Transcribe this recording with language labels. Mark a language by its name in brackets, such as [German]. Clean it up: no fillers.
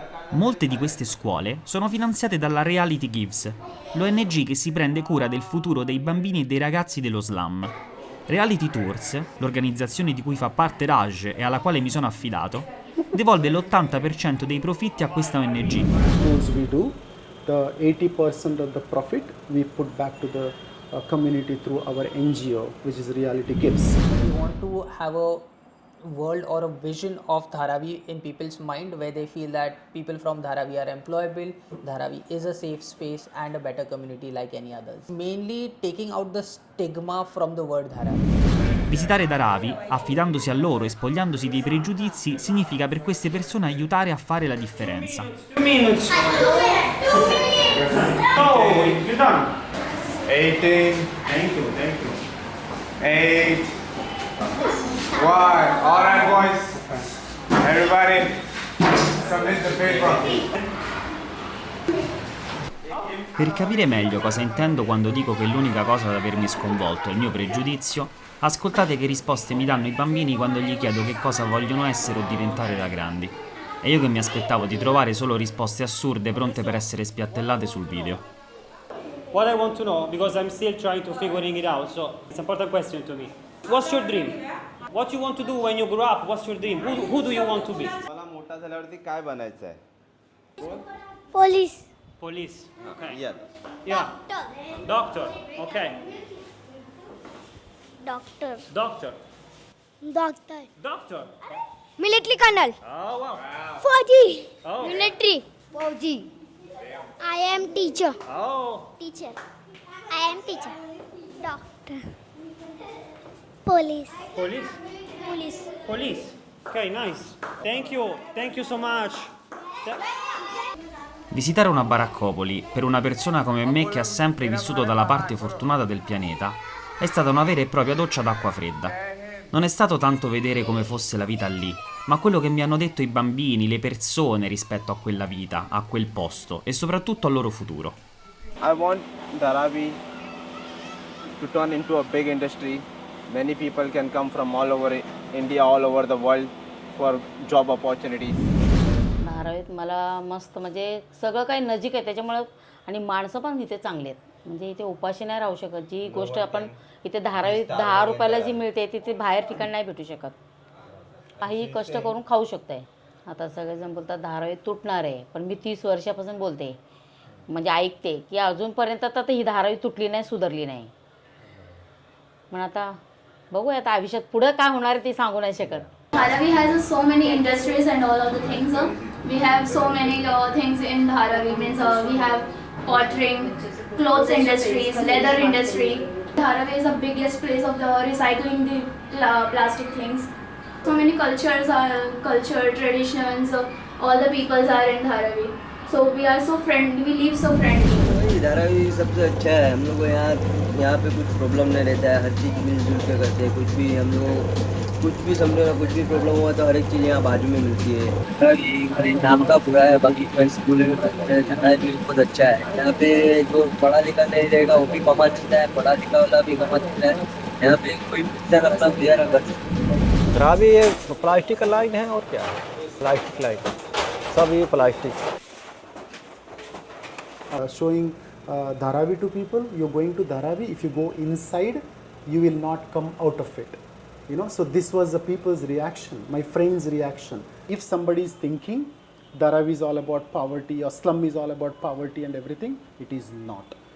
[Italian] Molte di queste scuole sono finanziate dalla Reality Gives, l'ONG che si prende cura del futuro dei bambini e dei ragazzi dello slum. Reality Tours, l'organizzazione di cui fa parte Raj e alla quale mi sono affidato, devolve l'80% dei profitti a questa ONG. [English] Tours we do, the 80% of the profit we put back to the community through our NGO, which is Reality Gives. We want to have a world or a vision of Dharavi in people's mind where they feel that people from Dharavi are employable, Dharavi is a safe space and a better community like any others. Mainly taking out the stigma from the word Dharavi. [Italian] Visitare Dharavi, affidandosi a loro e spogliandosi dei pregiudizi, significa per queste persone aiutare a fare la differenza. [English] 2 minutes. Oh, you're done. 18. Thank you. 8. 1. All right, boys. Everybody, submit the paper. [Italian] Per capire meglio cosa intendo quando dico che l'unica cosa ad avermi sconvolto è il mio pregiudizio, ascoltate che risposte mi danno i bambini quando gli chiedo che cosa vogliono essere o diventare da grandi. E io che mi aspettavo di trovare solo risposte assurde pronte per essere spiattellate sul video. [English] What I want to know, because I'm still trying to figuring it out, so it's an important question to me. What's your dream? What you want to do when you grow up? What's your dream? Who do you want to be? [Marathi] मला मोठा झाल्यावरती काय बनायचं आहे? [English] Police. Police. Okay. Yeah. Doctor. Okay. Doctor. Doctor. Doctor. Doctor. Military colonel. Oh wow. [Hindi] Fauji. [English] Oh. Military. Fauji. I am teacher. Oh. Teacher. I am teacher. Doctor. Police. Police? Police. Police. Ok, nice. Thank you so much. [Italian] Visitare una baraccopoli per una persona come me che ha sempre vissuto dalla parte fortunata del pianeta è stata una vera e propria doccia d'acqua fredda. Non è stato tanto vedere come fosse la vita lì, ma quello che mi hanno detto i bambini, le persone rispetto a quella vita, a quel posto e soprattutto al loro futuro. [English] I want Dharavi to turn into a big industry. Many people can come from all over India, all over the world for job opportunities. [Marathi] धारावीत मला मस्त म्हणजे सगळं काही नजीक आहे त्याच्यामुळं आणि माणसं पण इथे चांगली आहेत. म्हणजे इथे उपाशी नाही राहू शकत. जी गोष्ट आपण इथे धारावीत 10 रुपयाला जी मिळते तिथे बाहेर ठिकाणी नाही भेटू शकत. काही कष्ट करून खाऊ शकताय. आता सगळेजण बोलतात धारावीत तुटणार आहे, पण मी 30 वर्षापासून बोलते म्हणजे ऐकते की अजूनपर्यंत तर ही धारावी तुटली नाही, सुधारली नाही. पण आता बघूया आता आयुष्यात पुढं काय होणार आहे ते सांगू नाही शकत. [English] Dharavi has so many industries and all of the things. We have so many things in Dharavi. Means we have pottering, clothes industries, leather industry. Dharavi is the biggest place of the recycling the plastic things. So many culture, traditions. All the peoples are in Dharavi. So we are so friendly. We live so friendly. [Hindi] Dharavi सबसे अच्छा है. हम लोग को यहाँ पे कुछ problem नहीं रहता है. हर चीज़ मिलजुल के करते हैं. कुछ भी हम लोग कुछ भी समझो ना, कुछ भी प्रॉब्लम हुआ तो हर एक चीज़ यहाँ बाजू में मिलती है. ये नाम का पूरा है. बाकी स्कूल भी बहुत अच्छा है. यहाँ पे जो पढ़ा लिखा नहीं रहेगा वो भी कमा सकता है, पढ़ा लिखा वाला भी कमा सकता है. यहाँ पे कोई अपना गुजारा कर सकता है. धारावी ये प्लास्टिक का लाइन है और क्या है, प्लास्टिक लाइन सब ये plastic. [English] Showing Dharavi to people, you're going to Dharavi, if you go inside, you will not come out of it. You know, so this was the people's reaction, my friend's reaction. If somebody is thinking Dharavi is all about poverty or slum is all about poverty and everything, it is not.